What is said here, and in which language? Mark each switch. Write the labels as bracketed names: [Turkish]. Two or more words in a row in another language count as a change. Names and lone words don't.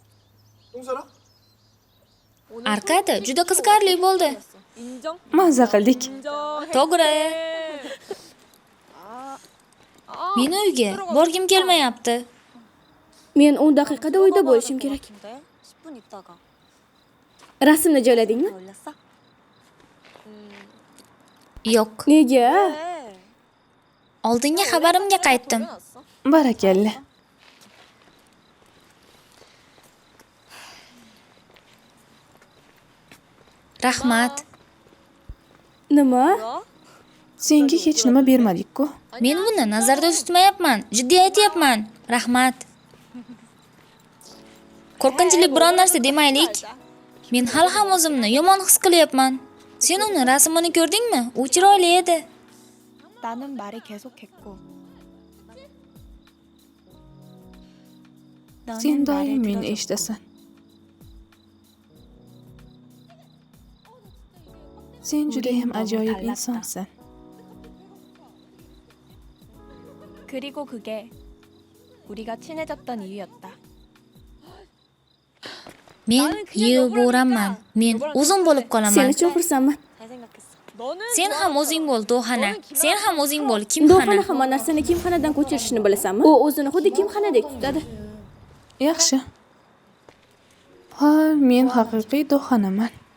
[Uzbek] Arkadi juda qiziqarli bo'ldi. Mazza qildik. To'g'ri. Meni uyga borgim kelmayapti. men 10 daqiqada uyda bo'lishim kerak. [Korean] 10분 있다가 [Uzbek] Rasmni joyladingmi? [Korean] 올렸어? [Uzbek] Yo'q. Nega? Oldingi xabarimga qaytdim. Barakalla. Rahmat. Nima? Senga hech nima bermadik-ku. Men buni nazarda tutmayapman. Jiddiy aytyapman. Rahmat. Qo'rqinchli biron narsa demaylik. Men hali ham o'zimni yomon his qilyapman. Sen uni rasmini ko'rdingmi? U chiroyli edi. [Korean] 나는 말이 계속했고 [Uzbek] Sen doim meni eshitasan. Sen juda ham ajoyib insonsan. [Korean] 그리고 그게 우리가 친해졌던 이유였다. [Uzbek] Men yeyib bo'raman. Men o'zim bo'lib Sen qolaman. uchun xursandman. [Korean] 잘 생각했어. [Uzbek] Sen ham o'zing bo'l, Do'xana. Sen ham o'zing bo'l, Do'xana Kimxana. hamma narsani kimxonadan ko'chirishni bilasanmi? U o'zini xuddi kimxonadek tutadi. Yaxshi. Ha, men haqiqiy do'xanaman.